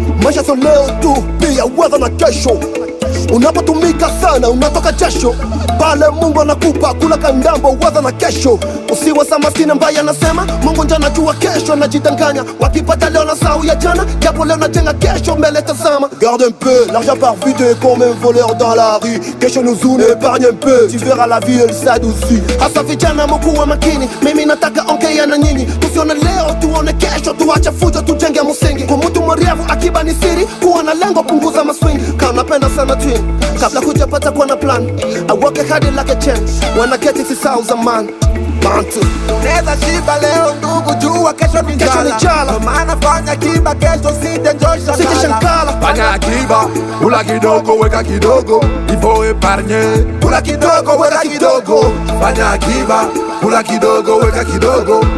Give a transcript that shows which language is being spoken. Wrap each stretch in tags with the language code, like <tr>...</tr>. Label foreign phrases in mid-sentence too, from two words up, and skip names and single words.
<sw>Maisha sio leo tu, pia waza na kesho. Unapotumika sana, unatoka jasho. Pale Mungu anakupa, kula kandambo, waza na kesho. Usiwe sa maskini ambaye anasema, "Mungu ndiye anajua kesho," anajidanganya. Wakipata leo na sahau ya jana, japo leo najenga kesho, mbele tazama.</sw> <fr>Garde un peu, l'argent part vite comme un voleur dans la rue. Kesho nous une, épargne un peu, tu verras la vie, elle s'adoucit.</fr> <sw>Hasa vijana mkuwe makini, mimi nataka ongea na nyinyi. Tusione leo, tuone kesho, tuache fujo, tujenge msingi. Kwa mtu mwerevu, akiba ni siri, kuwa na lengo, punguza maswingi. Kama unapenda sana twin, kabla hujapata kuwa na plan,</sw> <en>I work hard like a champ. When I get it, it's thousand man. Bantu.</en> <sw>Unaweza shiba leo ndugu, jua kesho ni Kesho ni njala. njala. Ndio maana fanya akiba, kesho usije njoo shangala. Usije shangala. Fanya akiba, kula kidogo, weka kidogo. Ivo epargne. Kula kidogo, weka kidogo. Fanya akiba, kula kidogo, weka kidogo.</sw>